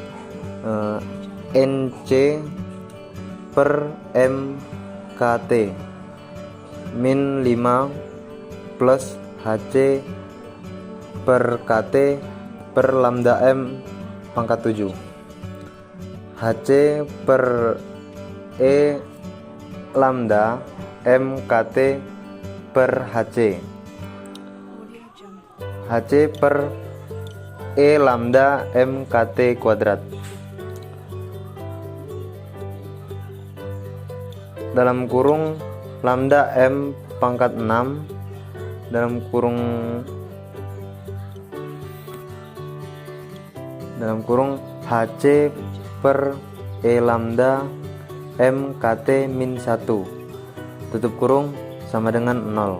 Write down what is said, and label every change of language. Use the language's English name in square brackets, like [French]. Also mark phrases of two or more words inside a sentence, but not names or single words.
[Indonesian] NC per M KT min 5 plus HC per KT per lambda M pangkat 7 HC per E lambda M KT per HC per E lambda M KT kuadrat dalam kurung lambda M pangkat 6 dalam kurung HC per E lambda M KT min 1 tutup kurung sama dengan 0.